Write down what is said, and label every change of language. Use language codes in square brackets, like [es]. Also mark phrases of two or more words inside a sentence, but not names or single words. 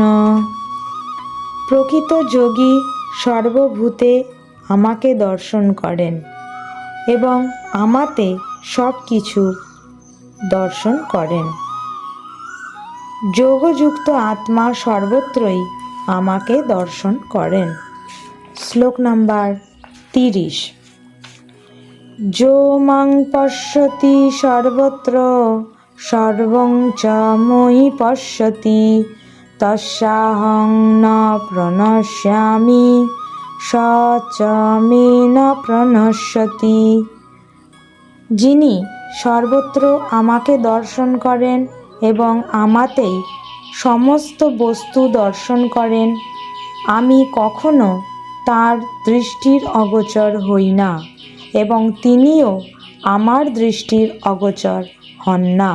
[bn] প্রকৃত যোগী সর্বভূতে আমাকে দর্শন করেন এবং আমাতে সব কিছু দর্শন করেন। যোগযুক্ত আত্মা সর্বত্রই আমাকে দর্শন করেন। শ্লোক নাম্বার 30। [sa] যো মাং পশ্যতি সর্বত্র সর্বং চ ময়ি পশ্যতি তস্যাহং ন প্রণশ্যামি স চ মে ন প্রণশ্যতি। [bn] যিনি সর্বত্র আমাকে দর্শন করেন এবং আমাতেই সমস্ত বস্তু দর্শন করেন, আমি কখনো তার দৃষ্টির অগোচর হই না এবং তিনিও আমার দৃষ্টির অগোচর হন না।